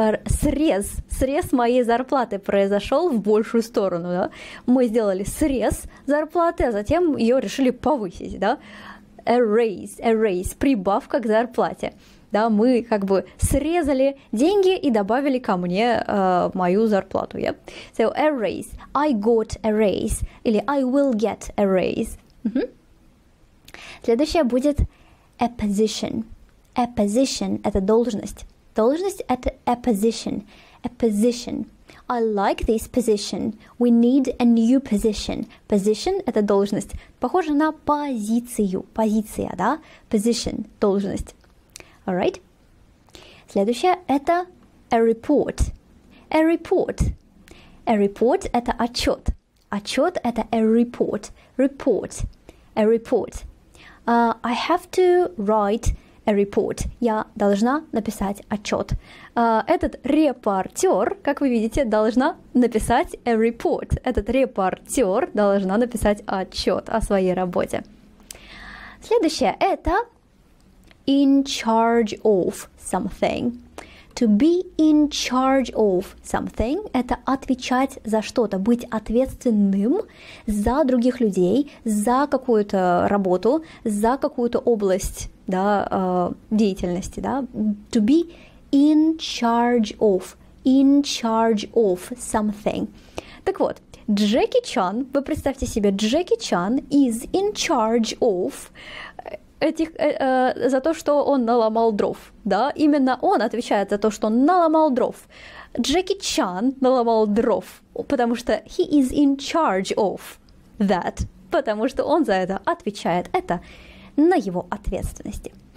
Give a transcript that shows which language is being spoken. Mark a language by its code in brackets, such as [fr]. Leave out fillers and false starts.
[ru] Срез моей зарплаты произошел в большую сторону, да? Мы сделали срез зарплаты, а затем ее решили повысить, да? A raise, прибавка к зарплате. Да, мы как бы срезали деньги и добавили ко мне мою зарплату. [en] Yeah? So, a raise. I got a raise. Или I will get a raise. [ru] Следующее будет a position. A position – это должность. Должность – это a position. [en] A position. I like this position. We need a new position. [ru] Position – это должность. Похоже на позицию. Позиция, да? Position – должность. [en] Alright. [ru] Следующее – это a report. [en] A report. [ru] A report – это отчет. Отчет – это a report. [en] Report. A report. I have to write a report. [ru] Я должна написать отчет. Этот репортер, как вы видите, должна написать a report. Этот репортер должна написать отчет о своей работе. Следующее – это in charge of something. [en] To be in charge of something [ru] – это отвечать за что-то, быть ответственным за других людей, за какую-то работу, за какую-то область, да, деятельности. Да? [en] To be in charge of something. [ru] Так вот, Джеки Чан, вы представьте себе, Джеки Чан is in charge of за то, что он наломал дров, да, именно он отвечает за то, что он наломал дров. Джеки Чан наломал дров, потому что [en] he is in charge of that, [ru] потому что он за это отвечает, это на его ответственности.